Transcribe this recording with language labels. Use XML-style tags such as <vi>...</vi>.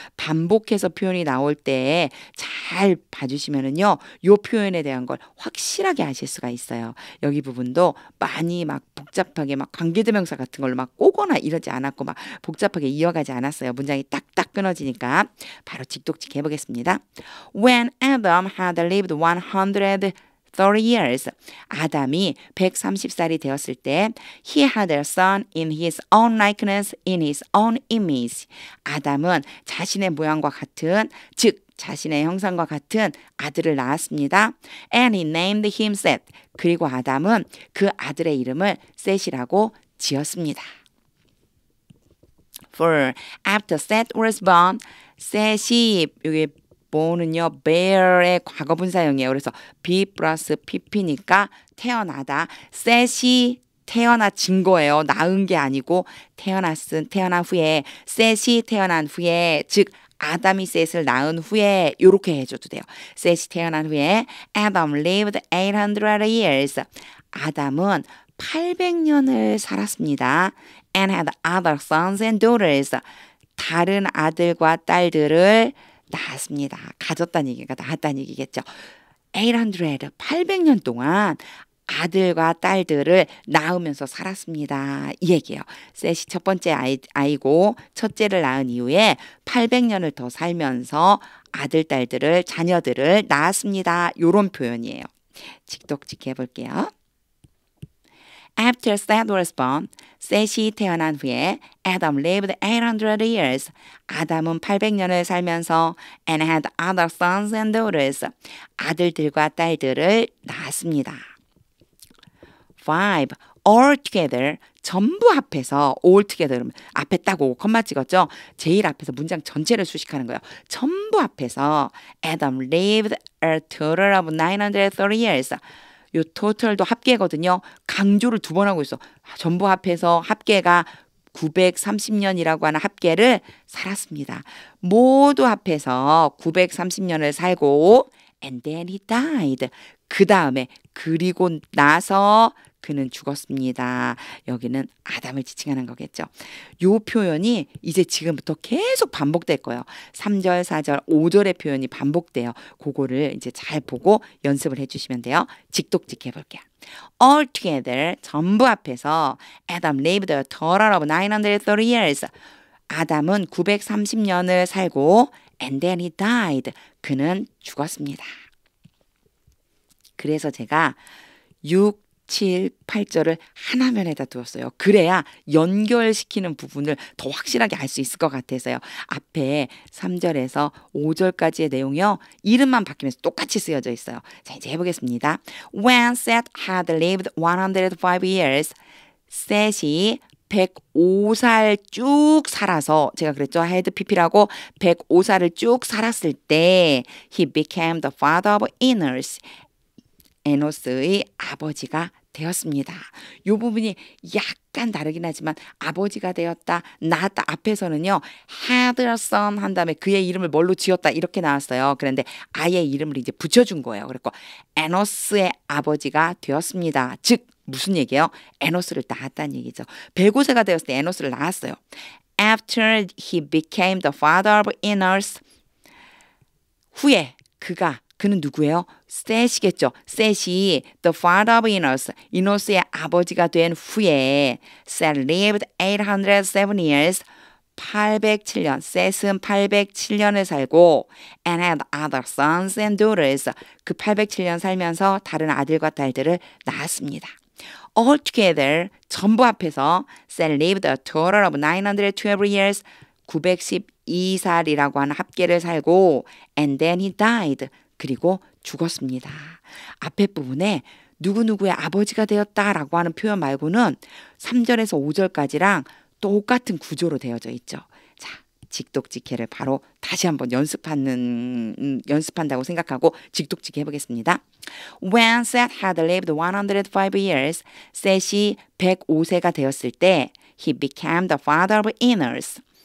<ko>반복해서 표현이 나올 때 잘 봐주시면은요, 요 표현에 대한 걸 확실하게 아실 수가 있어요. 여기 부분도 많이 막 복잡하게 막 관계대명사 같은 걸로 막 꼬거나 이러지 않았고 막 복잡하게 이어가지 않았어요. 문장이 딱딱 끊어지니까 바로 직독직 해보겠습니다.</ko> <en>When Adam had lived 130 years.</en> <ko>아담이 130살이 되었을 때</ko> <en>he had a son in his own likeness, in his own image.</en> <ko>아담은 자신의 모양과 같은, 즉 자신의 형상과 같은 아들을 낳았습니다.</ko> <en>And he named him Seth.</en> <ko>그리고 아담은 그 아들의 이름을 셋이라고 지었습니다.</ko> <en>For after Seth was born,</en> <ko>셋이 여기 born은요 bear의 과거분사형이에요. 그래서 be 플러스 pp니까 태어나다. 셋이 태어나진 거예요. 낳은 게 아니고 태어난 후에 셋이 태어난 후에 즉 아담이 셋을 낳은 후에 이렇게 해줘도 돼요. 셋이 태어난 후에</ko> <en>Adam lived 800 years.</en> <ko>아담은 800년을 살았습니다.</ko> <en>And had other sons and daughters.</en> <ko>다른 아들과 딸들을 낳았습니다. 가졌다는 얘기가 낳았다는 얘기겠죠. 800년 동안 아들과 딸들을 낳으면서 살았습니다. 이 얘기예요. 셋이 첫 번째 아이고 첫째를 낳은 이후에 800년을 더 살면서 아들, 딸들을, 자녀들을 낳았습니다. 이런 표현이에요. 직독직 해볼게요.</ko> <en>After Seth was born,</en> <ko>셋이 태어난 후에</ko> <en>Adam lived 800 years.</en> <ko>아담은 800년을 살면서</ko> <en>and had other sons and daughters.</en> <ko>아들들과 딸들을 낳았습니다. 5.</ko> <en>All together.</en> <ko>전부 합해서 all together. 앞에 딱 오고 컴마 찍었죠? 제일 앞에서 문장 전체를 수식하는 거예요. 전부 합해서</ko> <en>Adam lived a total of 930 years.</en> <ko>요 total도 합계거든요. 강조를 2번 하고 있어. 전부 합해서 합계가 930년이라고 하는 합계를 살았습니다. 모두 합해서 930년을 살고</ko> <en>and then he died.</en> <ko>그 다음에 그리고 나서 그는 죽었습니다. 여기는 아담을 지칭하는 거겠죠. 요 표현이 이제 지금부터 계속 반복될 거예요. 3절, 4절, 5절의 표현이 반복돼요. 그거를 이제 잘 보고 연습을 해주시면 돼요. 직독직 해볼게요.</ko> <en>All together,</en> <ko>전부 합해서</ko> <en>Adam lived a total of 930 years.</en> <ko>아담은 930년을 살고</ko> <en>and then he died.</en> <ko>그는 죽었습니다. 그래서 제가 6, 7, 8절을 하나면에다 두었어요. 그래야 연결시키는 부분을 더 확실하게 알 수 있을 것 같아서요. 앞에 3절에서 5절까지의 내용이요. 이름만 바뀌면서 똑같이 쓰여져 있어요. 자, 이제 해보겠습니다.</ko> <en>When Seth had lived 105 years,</en> <ko>셋이 105살 쭉 살아서 제가 그랬죠.</ko> <en>had pp라고</en> <ko>105살을 쭉 살았을 때</ko> <en>he became the father of Enos.</en> <ko>에노스의 아버지가 되었습니다. 이 부분이 약간 다르긴 하지만 아버지가 되었다, 낳았다 앞에서는요.</ko> <en>had a son</en> <ko>한 다음에 그의 이름을 뭘로 지었다 이렇게 나왔어요. 그런데 아예 이름을 이제 붙여준 거예요. 그래서 에노스의 아버지가 되었습니다. 즉 무슨 얘기예요? 에노스를 낳았다는 얘기죠. 105세가 되었을 때 에노스를 낳았어요.</ko> <en>After he became the father of Enos.</en> <ko>후에 그는 누구예요? 셋이겠죠. 셋이 the father of Enos, 이노스의 아버지가 된 후에</ko> <en>Seth lived 807 years,</en> <ko>807년, 셋은 807년을 살고</ko> <en>and had other sons and daughters,</en> <ko>그 807년 살면서 다른 아들과 딸들을 낳았습니다.</ko> <en>All together,</en> <ko>전부 합해서</ko> <en>Seth lived a total of 912 years,</en> <ko>912살이라고 하는 합계를 살고</ko> <en>and then he died,</en> <ko>그리고 죽었습니다. 앞에 부분에 누구누구의 아버지가 되었다라고 하는 표현 말고는 3절에서 5절까지랑 똑같은 구조로 되어져 있죠. 자, 직독직해를 바로 다시 한번 연습한다고 생각하고 직독직해 해보겠습니다.</ko> <en>When Seth had lived 105 years,</en> <ko>셋이 105세가 되었을 때</ko> <en>he became the father of Enos.</en>